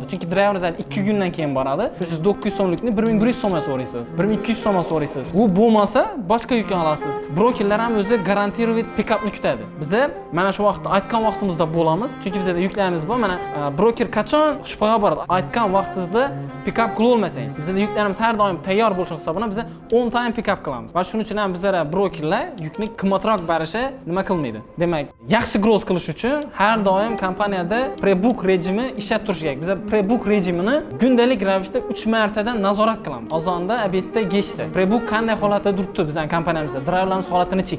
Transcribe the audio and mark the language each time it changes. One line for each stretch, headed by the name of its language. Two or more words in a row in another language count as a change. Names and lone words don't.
Uzbek: Chunki driver 2 kundan keyin boradi. Siz 900 so'mlikni 1100 so'mga so'raysiz, 1200 so'mga so'raysiz. U bo'lmasa boshqa yukni olasiz. Brokerlar ham o'zi garantировать pick-upni kutadi. Biz mana shu vaqtda aytgan vaqtimizda bo'lamiz. Chunki bizda yuklarimiz bor. Mana broker qachon shubhaga boradi? Aytgan vaqtingizda pick-up qila olmasangiz. Bizda yuklarimiz har doim tayyor bo'lishi hisobidan biz
English: on time pick-up
Uzbek: qilamiz. Va shuning uchun ham bizlar brokerlar yukni qimmatroq berishi nima qilmaydi. Demak, yaxshi gross qilish uchun har doim kompaniyada prebook rejimi ishlab turish kerak. Biz prebook rejimini kundalik ravishda 3 martadan nazorat qilamiz. Azonda, obedda, kechda. Prebook qanday holatda turibdi bizning kompaniyamizda? Driverlarimiz holatini chek.